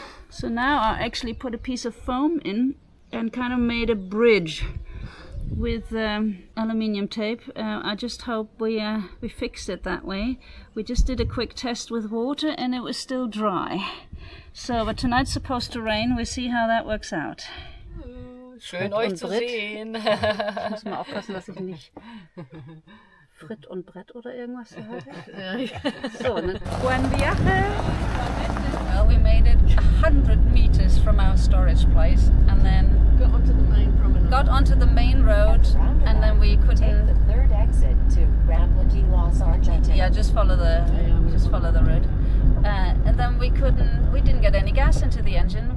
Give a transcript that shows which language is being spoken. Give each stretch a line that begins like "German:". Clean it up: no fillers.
English: So now I actually put a piece of foam in and kind of made a bridge with aluminium tape. I just hope we fixed it that way. We just did a quick test with water and it was still dry. So, but tonight's supposed to rain. We'll see how that works out.
German: Schön euch zu sehen. Ich muss mal aufpassen, dass ich nicht Fritt und Brett oder irgendwas höre. So, ne?
Spanish: Buen viaje.
English: Well, we made it 100 meters from our storage place and then Got onto the main promenade. got onto the main road, and then we couldn't. Take the third exit to Rambla de los Argentinos. Yeah, just follow the road. And then we didn't get any gas into the engine.